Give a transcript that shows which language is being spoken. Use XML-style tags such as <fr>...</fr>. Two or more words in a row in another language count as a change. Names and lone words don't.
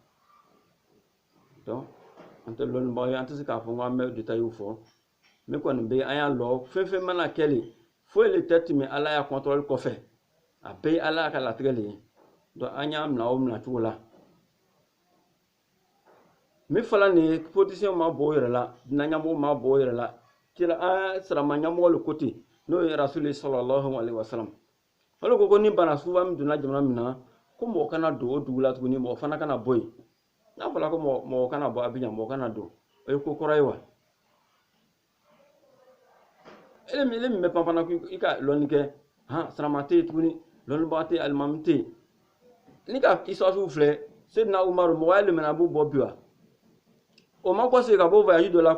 <bm>donc an tɛ lɔnnibagaw ye an tɛ se k'a fɔ ko an bɛ détail fɔ min kɔni bɛ an y'a lɔ fɛn fɛn mana kɛ le foyi le tɛ tɛmɛ ala ya contrôle kɔfɛ a bɛɛ ye ala ka latigɛ le ye donc an y'a minɛ o minɛ cogo la min fɔla nin ye politicien ma bɔ o yɛrɛ la diinɛ ɲɛmɔgɔ ma bɔ o yɛrɛ la kira an sirama ɲɛmɔgɔ le ko ten n'o ye rasuli</bm> <ar>صلى الله عليه وسلم</ar> <bm>olu ko ni bana suba min donna jamana min na ko mɔgɔ kana don o dugu la tuguni mɔgɔ fana kana bɔ yen n'a fɔra ko mɔgɔ kana bɔ Abijan mɔgɔ kana don o ye ko kɔrɔ ye wa ele min bɛ pan fana i ka lɔnni kɛ sirama tɛ yen tuguni lɔnnibaga tɛ yen alimami tɛ yen ni ka isɔsiw filɛ Seydina Umaru mɔgɔ ye limana b'u bɔ bi wa o ma kɔsegi ka bɔ voyage dɔ la</bm>